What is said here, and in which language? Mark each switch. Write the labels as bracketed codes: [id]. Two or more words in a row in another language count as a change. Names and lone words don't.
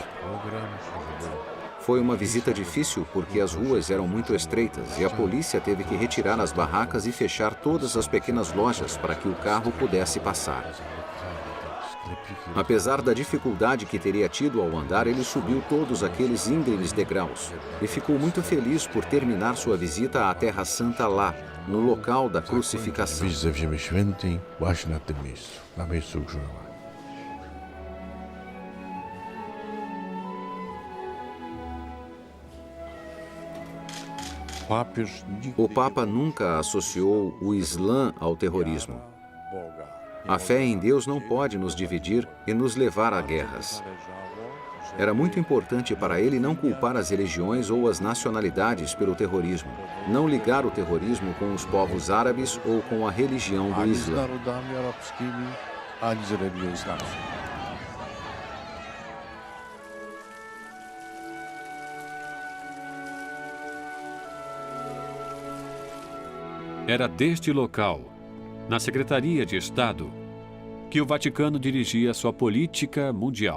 [pt] Foi uma visita difícil porque as ruas eram muito estreitas e a polícia teve que retirar as barracas e fechar todas as pequenas lojas para que o carro pudesse passar. Apesar da dificuldade que teria tido ao andar, ele subiu todos aqueles íngremes degraus e ficou muito feliz por terminar sua visita à Terra Santa lá, no local da crucificação. [pl] wyjść ze Ziemi Świętej właśnie na tym miejscu, na miejscu ukrzyżowania. Papież [pt] O Papa nunca associou o Islã ao terrorismo. Boga. A fé em Deus não pode nos dividir e nos levar a guerras. Era muito importante para ele não culpar as religiões ou as nacionalidades pelo terrorismo, não ligar o terrorismo com os povos árabes ou com a religião do [pl] Ani z Islã. narodami arabskimi, ani z religią islamską. [pt] Era deste local, na Secretaria de Estado, que o Vaticano dirigia sua política mundial.